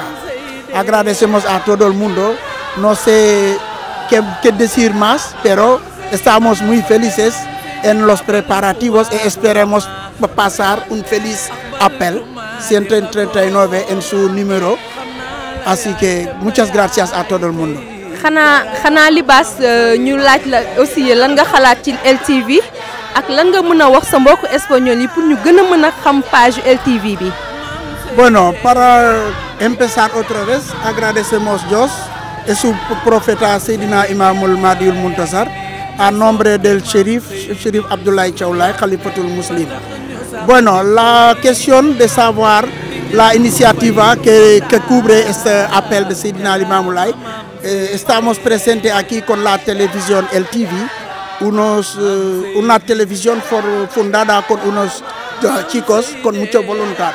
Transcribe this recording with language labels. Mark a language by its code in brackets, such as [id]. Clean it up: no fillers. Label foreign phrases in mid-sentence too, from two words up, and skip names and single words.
[es] Agradecemos a todo el mundo. No sé qué decir más, pero estamos muy felices en los preparativos y esperemos pasar un feliz appel 139 en su número. Así que muchas gracias a todo el mundo. [wo] xanaa Libaas ñu laaj la aussi lan nga xalaat ci LTV ak lan nga mën a wax sa mbokku espagnol yi pour ñu gën a mën a xam page LTV bi. [es] Bueno, para empezar otra vez, agradecemos a Dios y su profeta Seydina Imamul Mahdiul Muntazar a nombre del Chérif Abdoulaye Thiaw Laye, Khalifatul Muslim. Bueno, la cuestión de saber la iniciativa que cubre este appel de Seydina Imamul Laye, estamos presentes aquí con la televisión LTV, una televisión fundada con unos chicos con mucha voluntad.